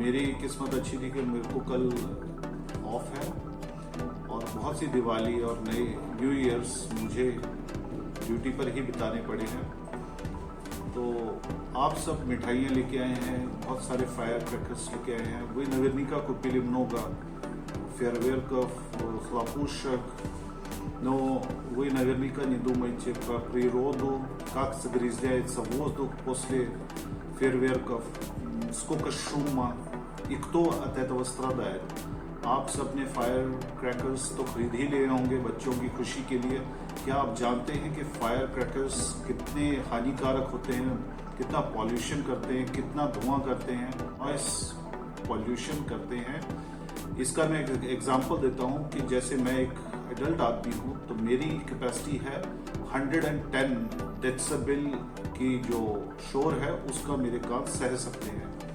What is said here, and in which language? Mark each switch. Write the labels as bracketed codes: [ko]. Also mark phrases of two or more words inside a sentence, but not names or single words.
[hi] मेरी किस्मत अच्छी थी कि मेरे को कल ऑफ है और बहुत सी दिवाली और नए [en] New Years [hi] मुझे ड्यूटी पर ही बिताने पड़े हैं। तो आप सब मिठाइयाँ लेके आए हैं, बहुत सारे [en] fire crackers [hi] लेके आए हैं. [ru] Вы наверняка купили много фейерверков, хлопушек, но вы наверняка не думаете про природу, как загрязняется воздух после фейерверков, сколько шума и кто от этого страдает. [hi] आप सब ने [en] fire crackers [hi] तो खरीद ही लिए होंगे बच्चों की खुशी के लिए. क्या आप जानते हैं कि [en] fire crackers [hi] कितने हानिकारक होते हैं, कितना पॉल्यूशन करते हैं, कितना धुआं करते हैं, [en] noise pollution [hi] करते हैं. इसका मैं एक एग्जांपल देता हूँ कि जैसे मैं एक एडल्ट आदमी हूँ तो मेरी कैपेसिटी है 110 डेसिबल की जो शोर है उसका मेरे कान सह सकते हैं.